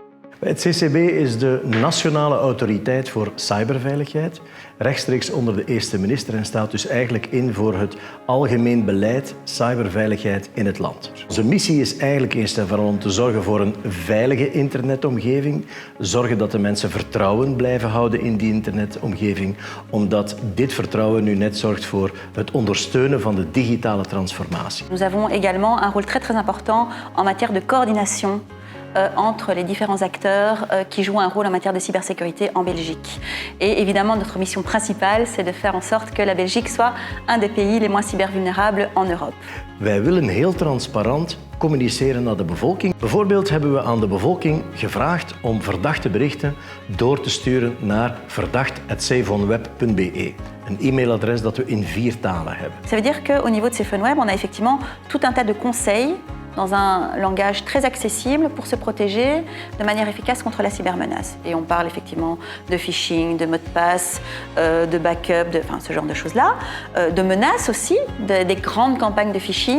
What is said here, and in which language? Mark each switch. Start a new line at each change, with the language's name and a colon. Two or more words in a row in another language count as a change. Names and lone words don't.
Dutch: Het CCB is de nationale autoriteit voor cyberveiligheid, rechtstreeks onder de eerste minister en staat dus eigenlijk in voor het algemeen beleid cyberveiligheid in het land. Onze missie is eigenlijk eerst en vooral om te zorgen voor een veilige internetomgeving, zorgen dat de mensen vertrouwen blijven houden in die internetomgeving, omdat dit vertrouwen nu net zorgt voor het ondersteunen van de digitale transformatie.
French: Nous avons également un rôle très important en matière de coordination entre les différents acteurs qui jouent un rôle en matière de cybersécurité en Belgique. Et évidemment, notre mission principale, c'est de faire en sorte que la Belgique soit un des pays les moins cybervulnérables en Europe.
Dutch: Wij willen heel transparant communiceren naar de bevolking. Bijvoorbeeld hebben we aan de bevolking gevraagd om verdachte berichten door te sturen naar verdacht@safeonweb.be. Een e-mailadres dat we in 4 talen hebben.
French: Ça veut dire qu'au niveau de SafeOnWeb, on a effectivement tout un tas de conseils dans un langage très accessible pour se protéger de manière efficace contre la cybermenace. Et on parle effectivement de phishing, de mots de passe, de backup, enfin ce genre de choses-là, de menaces aussi, des grandes campagnes de phishing.